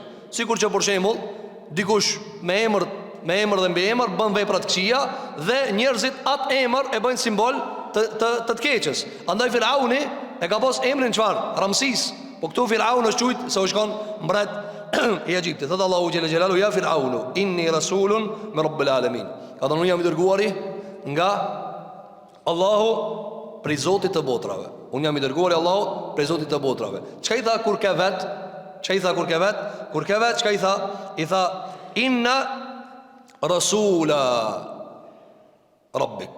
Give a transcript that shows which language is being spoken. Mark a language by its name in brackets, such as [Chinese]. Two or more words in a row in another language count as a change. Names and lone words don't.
[Albanian] Sikur që për shembull dikush me emër dhe mbi emër bën vepra të këqija dhe njerëzit atë emër e bëjnë simbol të keqes. Andaj Firauni e ka pas emrin çfarë? Ramsis. Po këtu Firaun është thujt se u shkon mbret i Egjiptit. Thot [Arabic] الله جل جلاله: "يا فرعون إني رسول من رب العالمين." [Albanian] Ka thënë unë jam i dërguari nga Allahu prej Zotit të botrave. Unë jam i dërguari Allahu prej Zotit të botrave. Çka i tha kur ke vet? Çka i tha kur ke vet? Kur ke vet çka i tha? I tha [Arabic] إنا رسول ربك.